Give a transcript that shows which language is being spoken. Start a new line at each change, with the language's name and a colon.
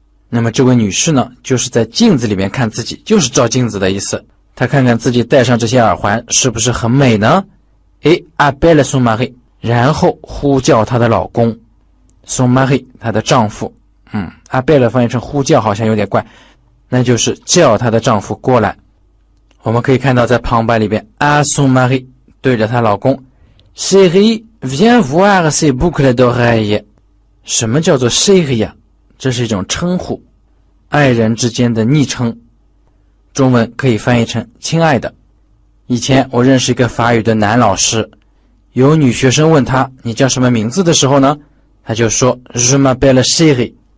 Chinese: 那么这位女士呢，就是在镜子里面看自己，就是照镜子的意思。她看看自己戴上这些耳环是不是很美呢？
French: Et appelle son mari，
Chinese: 然后呼叫她的老公。 son mari， 她的丈夫。appelle 翻译成呼叫好像有点怪，那就是叫她的丈夫过来。我们可以看到在旁白里边
French: à son mari
Chinese: 对着她老公
French: Chérie viens voir ces boucles d'oreilles。
Chinese: 什么叫做 chérie 呀？这是一种称呼，爱人之间的昵称，中文可以翻译成亲爱的。以前我认识一个法语的男老师，有女学生问他你叫什么名字的时候呢，他就说
French: Je m'appelle chérie。